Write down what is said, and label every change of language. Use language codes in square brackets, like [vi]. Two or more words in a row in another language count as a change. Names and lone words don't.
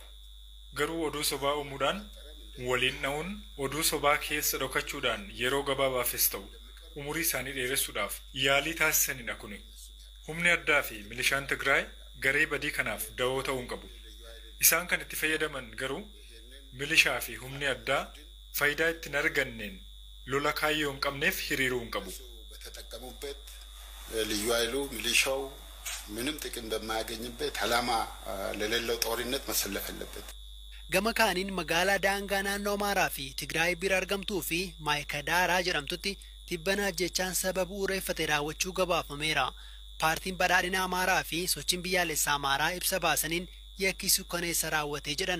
[om] Garuu oduu sobaa uumuudhaan waliin dha'uun oduu sobaa keessa dhokachuudhaan yeroo gabaabaafis ta'u umurii isaanii dheeressuudhaaf yaalii taasisanidha kuni. Humni addaa fi milishaan Tigraay garee badii kanaaf da'oo ta'uu hin qabu. Isaan kan itti fayyadaman garuu milishaa fi humni addaa faayidaa ittiin arganneen lola kaayyoo hin qabneef hiriiruu hin qabu. [am] በተጠቀሙበት ልዩ ኃይሉ ሚሊሻው ምንም ጥቅም በማያገኝበት ዓላማ ለሌለው ጦርነት መሰለፍ አለበት። [om] Gama kaaniin magaalaa daangaa naannoo Amaaraa fi Tigraay bira argamtuu fi Maayikadaaraa jedhamtutti tibbanaa jechaan sababa ureeffate raawwachuu gabaafameera. Paartiin badhaadhina Amaaraa fi sochiin biyyaalessaa Amaaraa ibsa baasaniin yakkisu kaneessa raawwatee jedhan.